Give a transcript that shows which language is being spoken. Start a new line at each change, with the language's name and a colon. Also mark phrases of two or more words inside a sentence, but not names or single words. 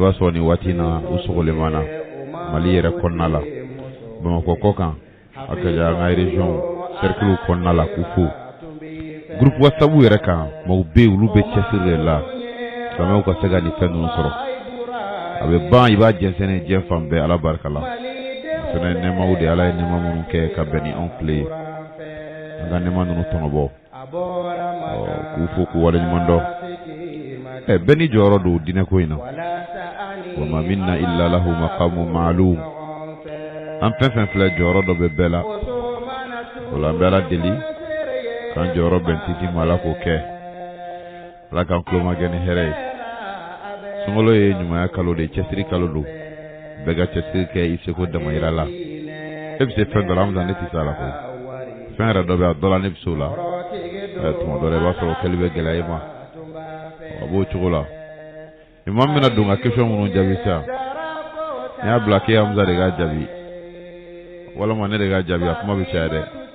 Bambara: b'a sɔrɔ nin waati in na u sogolen b'an na Mali yɛrɛ kɔnɔna la Bamakɔ kɔ kan a ka jan an ka région cercle kɔnɔna la k'u fo groupe WhatsApp yɛrɛ kan maaw bɛ yen olu bɛ cɛsiri de la silamɛw ka se ka nin fɛn ninnu sɔrɔ a bɛ ban i b'a jɛnsɛn diɲɛ fan bɛɛ Ala barika la fɛnɛ nɛɛmaw de Ala ye nɛɛma minnu kɛ ka bɛn ni anw tile ye an ka nɛɛma ninnu tɔnɔbɔ k'u fo k'u waleɲuman dɔn bɛɛ ni jɔyɔrɔ don diinɛko in na
Arabic: وما منا إلا له مقام معلوم
Bambara: an fɛn fɛn filɛ jɔyɔrɔ dɔ bɛ bɛɛ la o la an bɛ Ala deli k'an jɔyɔrɔ bɛn titi ma Ala k'o kɛ Ala k'an tulomagɛ ni hɛrɛ ye sunkalo ye ɲumanya kalo de cɛsiri kalo don bɛɛ ka cɛsiri kɛ i seko damayira la e bɛ se fɛn dɔ la Hamza ne tɛ se a la koyi fɛn yɛrɛ dɔ bɛ a dɔ la ne bɛ se o la tuma dɔ la i b'a sɔrɔ kɛli bɛ gɛlɛya i ma a b'o cogo la imam bɛna don ka question minnu jaabi sisan n y'a bila k'e Hamza de k'a jaabi walima ne de k'a jaabi a kuma bɛ caya dɛ